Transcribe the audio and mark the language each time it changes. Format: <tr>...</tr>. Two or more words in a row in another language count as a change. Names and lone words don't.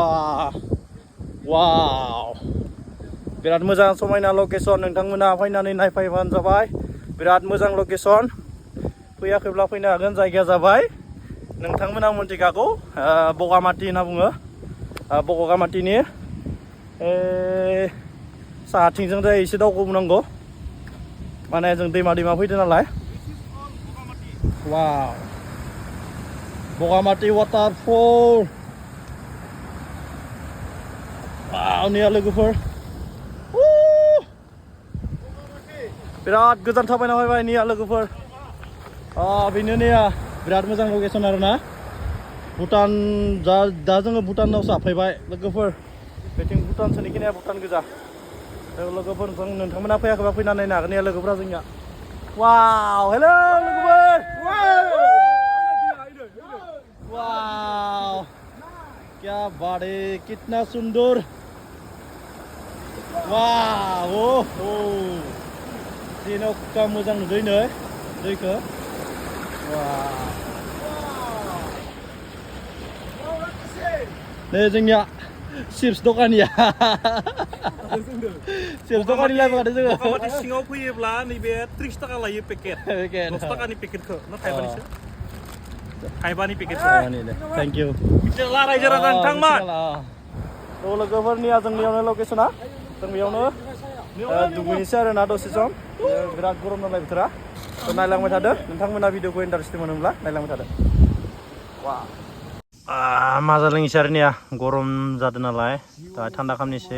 <brx>वाव बिराद मोजां समायना लकेसन नोंथांमोना फैनानै नायफैबानो जाबाय बिराद मोजां लकेसन फैयाखैब्ला फैनो हागोन जायगाया जाबाय नोंथांमोना मिथिखागौ बगामाथि होनना बुङो बगामाथिनि साहाथिंजों जाय एसे दावखोनांगौ माने जों दैमा फैदो नालाय Wow.</brx> <en>Bogamathi waterfall.</en> <brx>Wow, nih लोगोफोर. बिराद गोजान थाबायना फैबाय nih लोगोफोर. बेनो nih बिराद मोजां लकेसन आरोना. भुटान दा जोङो भुटानाव हाबफैबाय लोगोफोर. बेथिं भुटान सोनिखिनिया भुटान गोजा. लोगोफोर नोंथांमोना फैयाखैबा फैनानै नायनो हागोन nih लोगोफोरा जोंनिया.</brx> <en>Wow, hello लोगोफोर. Wow.</en> <hi>क्या बात है, कितना सुंदर.</hi> <brx>Wow, जेन'का मोजां नुदों नै दैखौ.</brx> <en>Wow.</en> <brx>नै जोंनिया चिप्स दखानिया. चिप्स दखानि लाबोखादो जोङो. बगामाथि सिङाव फैयोब्ला नैबे 30 थाखा लायो पेकेट. 10 थाखानि पेकेटखौ ना थाइबानिसो? थाइबानि पेकेटखौ.</brx> <en>Thank you.</en> <brx>बिदिला रायजो राजा नोंथांमोन. लोगोफोरनिया जोंनियावनो लकेसना. जों बेयावनो दुगैनोसै आरोना दसे सम. बिराद गरम नालाय बोथोरा. नायलांबाय थादो. नोंथांमोना भिडिअखौ इन्टारेस्टिं मोनोब्ला नायलांबाय थादो. मा जालोंसै आरोनिया गरम जादों नालाय दा थान्दा खालामनोसै.</brx>